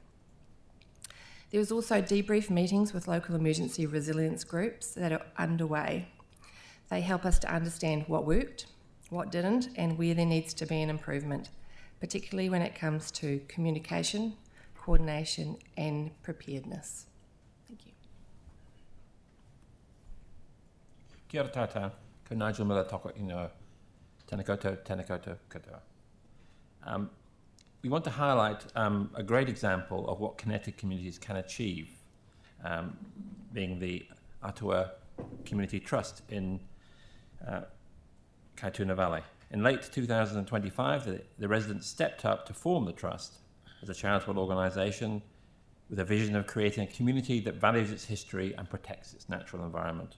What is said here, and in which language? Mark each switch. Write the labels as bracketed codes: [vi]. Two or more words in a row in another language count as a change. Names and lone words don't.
[en] There is also debrief meetings with local emergency resilience groups that are underway. They help us to understand what worked, what didn't, and where there needs to be an improvement, particularly when it comes to communication, coordination and preparedness. Thank you. [mi] Kia ora tātou, ko Nigel Miller toko ino, tēnā koutou, koutou. [en] We want to highlight a great example of what connected communities can achieve, being the Atua Community Trust in Kaituna Valley. In late 2025, the residents stepped up to form the trust as a charitable organisation with a vision of creating a community that values its history and protects its natural environment.